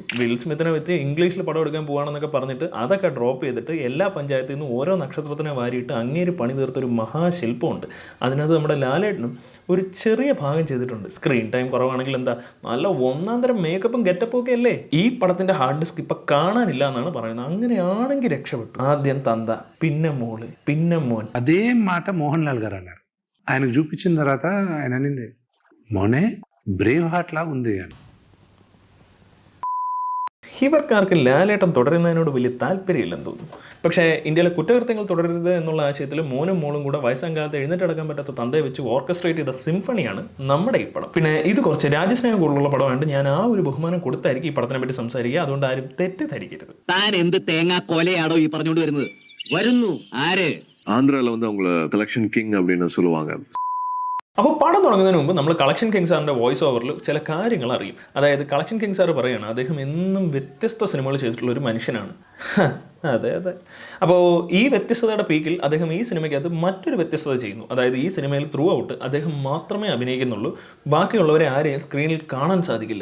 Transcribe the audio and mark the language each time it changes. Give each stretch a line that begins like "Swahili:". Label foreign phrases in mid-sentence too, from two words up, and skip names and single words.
Malayalam: വിൽ സ്മിത്തിനെ വെച്ച് ഇംഗ്ലീഷിൽ പടം എടുക്കാൻ പോവാണെന്നൊക്കെ പറഞ്ഞിട്ട് അതൊക്കെ ഡ്രോപ്പ് ചെയ്തിട്ട് എല്ലാ പഞ്ചായത്തിൽ നിന്നും ഓരോ നക്ഷത്രത്തിനെ വാരിയിട്ട് അങ്ങേര് പണി തീർത്തൊരു മഹാശില്പമുണ്ട്. അതിനകത്ത് നമ്മുടെ ലാലേട്ടനും ഒരു ചെറിയ ഭാഗം ചെയ്തിട്ടുണ്ട്.
English: screen time
Malayalam: കുറവാണെങ്കിൽ എന്താ, നല്ല ഒന്നാം തരം മേക്കപ്പും ഗെറ്റപ്പും ഒക്കെ അല്ലേ. ഈ പടത്തിന്റെ
English: hard disk
Malayalam: ഇപ്പം കാണാനില്ല എന്നാണ് പറയുന്നത്. അങ്ങനെയാണെങ്കിൽ രക്ഷപ്പെട്ടു. ఆద్యం తంద, പിന്നെ മോള്, പിന്നെ മോൻ.
Telugu: అదే మాట మోహన్ లాల్ గారు అన్నారు. ఆయనకు చూపించిన తర్వాత ఆయన అనింది, മോനെ ബ്രേവ് ഹാർട്ട് ലാ ఉంది అని.
Malayalam: ഇവർക്കാർക്ക് ലാലേട്ടൻ തുടരുന്നതിനോട് വലിയ താല്പര്യമില്ലെന്ന് തോന്നുന്നു. പക്ഷേ ഇന്ത്യയിലെ കുറ്റകൃത്യങ്ങൾ തുടരരുത് എന്നുള്ള ആശയത്തിൽ മോനും മോളും കൂടെ വയസ്സാം കാലത്ത് എഴുന്നേറ്റടക്കാൻ പറ്റാത്ത തന്തയെ വെച്ച് ഓർക്കസ്ട്രേറ്റ് ചെയ്ത സിംഫണിയാണ് നമ്മുടെ ഈ പടം. പിന്നെ ഇത് കുറച്ച് രാജ്യസ്നേഹം കൂടുതലുള്ള പടമായിട്ട് ഞാൻ ആ ഒരു ബഹുമാനം കൊടുത്തായിരിക്കും ഈ പടത്തിനെ പറ്റി സംസാരിക്കുക. അതുകൊണ്ട് ആരും തെറ്റിദ്ധരിക്കരുത്. താൻ എന്ത് തേങ്ങാ കൊലയാടോ ഈ പറഞ്ഞുകൊണ്ട് വരുന്നത്? വരുന്നു ആര്?
Tamil: ஆந்திரால வந்து அவங்கள
English: collection king
Tamil: அப்படின்னு சொல்லுவாங்க.
Malayalam: അപ്പോൾ പടം തുടങ്ങുന്നതിന് മുമ്പ് നമ്മൾ
English: collection king
Malayalam: സാറിൻ്റെ
English: voice over
Malayalam: ചില കാര്യങ്ങൾ അറിയും. അതായത്
English: collection king
Malayalam: സാർ പറയുകയാണ് അദ്ദേഹം എന്നും വ്യത്യസ്ത സിനിമകൾ ചെയ്തിട്ടുള്ള ഒരു മനുഷ്യനാണ്. അതെ. അപ്പോൾ ഈ വ്യത്യസ്തതയുടെ പീക്കിൽ അദ്ദേഹം ഈ സിനിമയ്ക്കകത്ത് മറ്റൊരു വ്യത്യസ്തത ചെയ്യുന്നു. അതായത് ഈ സിനിമയിൽ
English: through out
Malayalam: അദ്ദേഹം മാത്രമേ അഭിനയിക്കുന്നുള്ളൂ, ബാക്കിയുള്ളവരെ ആരെയും സ്ക്രീനിൽ കാണാൻ സാധിക്കില്ല.